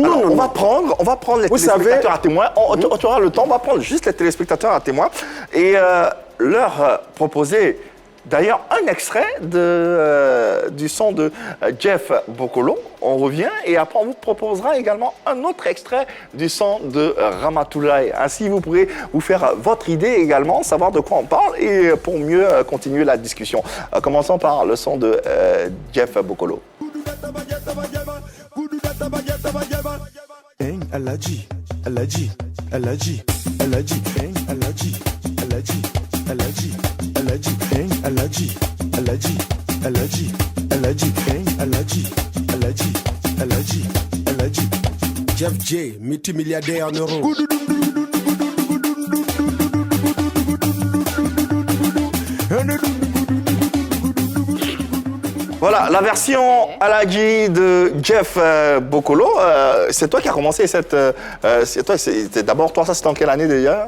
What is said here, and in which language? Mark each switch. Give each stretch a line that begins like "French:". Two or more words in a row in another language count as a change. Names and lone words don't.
French: Non, on va prendre les téléspectateurs à témoin. Tu auras le temps, on va prendre juste les téléspectateurs à témoin et leur proposer D'ailleurs, un extrait du son de Jeff Bokolo. On revient et après on vous proposera également un autre extrait du son de Ramatoulaye. Ainsi, vous pourrez vous faire votre idée également, savoir de quoi on parle et pour mieux continuer la discussion. Commençons par le son de Jeff Bokolo. Aladji, Aladji, Aladji, Aladji, Aladji, Aladji, Aladji, Aladji, Aladji, Aladji, Aladji, Aladji, Aladji, Aladji, Aladji, Aladji. Jeff J, multimilliardaire en euros. Voilà, la version Aladji de Jeff Bokolo. C'est toi qui as commencé cette... c'est d'abord, toi, ça c'était en quelle année déjà?